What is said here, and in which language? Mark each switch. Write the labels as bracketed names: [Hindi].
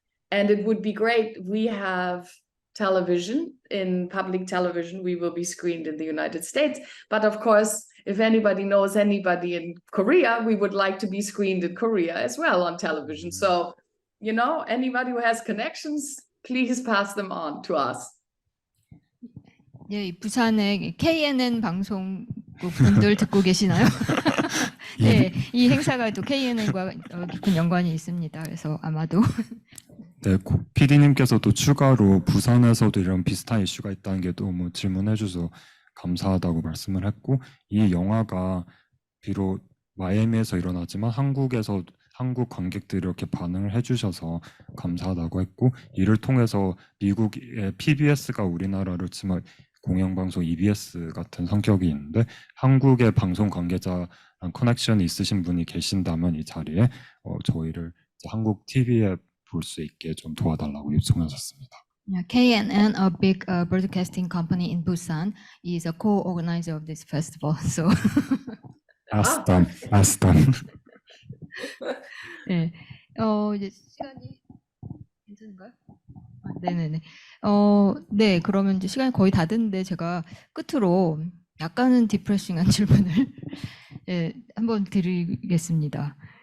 [English] And it would be great. We have television, in public television, we will be screened in the United States. But of course, if anybody knows anybody in Korea, we would like to be screened in Korea as well on television. So, you know, anybody who has connections, please pass them on to us. [Korean] 예, 부산의 KNN 방송국 분들 듣고 계시나요? 네, 이 행사가 또 KNN과 깊은 연관이 있습니다. 그래서 아마도 네, PD님께서 또 추가로 부산에서도 이런 비슷한 이슈가 있다는 게 너무 질문해 주셔서 감사하다고 말씀을 했고, 이 영화가 비록 마이애미에서 일어나지만 한국 관객들이 이렇게 반응을 해주셔서 감사하다고 했고, 이를 통해서 미국의 PBS가 우리나라를 치면 공영방송 EBS 같은 성격이 있는데, 한국의 방송 관계자랑 커넥션이 있으신 분이 계신다면 이 자리에 저희를 한국 TV에 볼 수 있게 좀 도와달라고 요청하셨습니다. [English] Yeah, KNN, a big broadcasting company in Busan, is a co-organizer of this festival. So, 아스탄. [Korean] 네, 이제 시간이 괜찮은가요? 네네네. 네, 그러면 이제 시간이 거의 다 됐는데 제가 끝으로 약간은 디프레싱한 질문을 예, 한번 드리겠습니다.